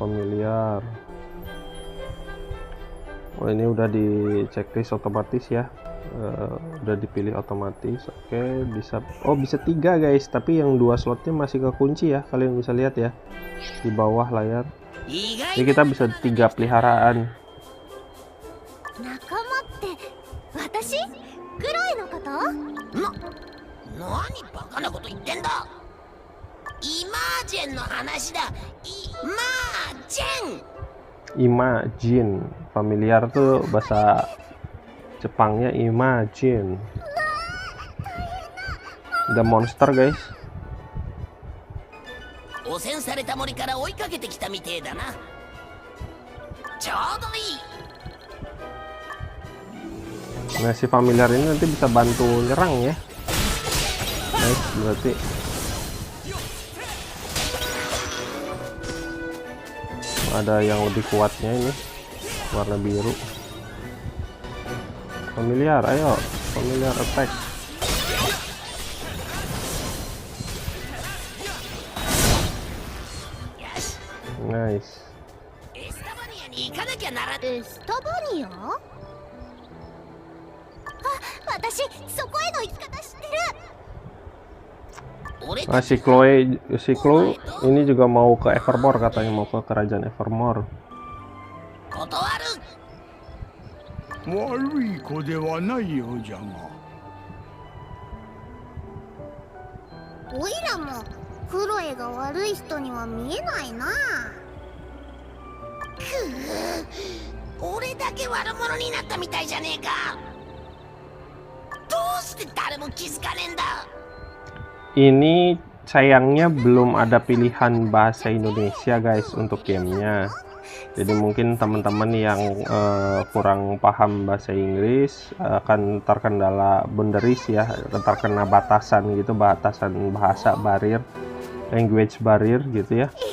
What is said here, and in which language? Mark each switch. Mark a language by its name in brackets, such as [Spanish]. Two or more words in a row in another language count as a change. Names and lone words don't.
[Indonesian] Oh, ini udah di checklist otomatis ya. Udah dipilih otomatis. Oke, bisa. Oh, bisa 3, guys. Tapi yang 2 slotnya masih kekunci ya. Kalian bisa lihat ya di bawah layar. Jadi kita bisa 3 peliharaan. [Japanese] 仲間って私？クロエのこと？何バカなこと言ってんだ。イマージェンの話だ。イマージェン。 [English] Imagine, familiar [Indonesian] tuh bahasa Jepangnya imagine. [English] The monster, guys. [Japanese] 汚染された森から追いかけてきたみてえだな。ちょうどいい。 [Indonesian] Nah, si familiar ini nanti bisa bantu nyerang ya. Nice, berarti ada yang lebih kuatnya ini, warna biru. Familiar, ayo, [English] familiar attack. Nice. [Japanese] エスタバニアに行かなきゃならん。エスタバニア？あ、私そこへの行き方知ってる。 [Indonesian] Nah, si Chloe ini juga mau ke Evermore, katanya mau ke kerajaan Evermore. [Japanese] 断る。悪い子ではないようじゃが。おいらもクロエが悪い人には見えないな。俺だけ悪者になったみたいじゃねえか。どうして誰も気づかねえんだ。 [Indonesian] Ini sayangnya belum ada pilihan bahasa Indonesia, guys, untuk gamenya. Jadi mungkin teman-teman yang kurang paham bahasa Inggris akan terkendala boundaries ya, terkena batasan gitu, batasan bahasa barrier, [English] language barrier [Indonesian] gitu ya.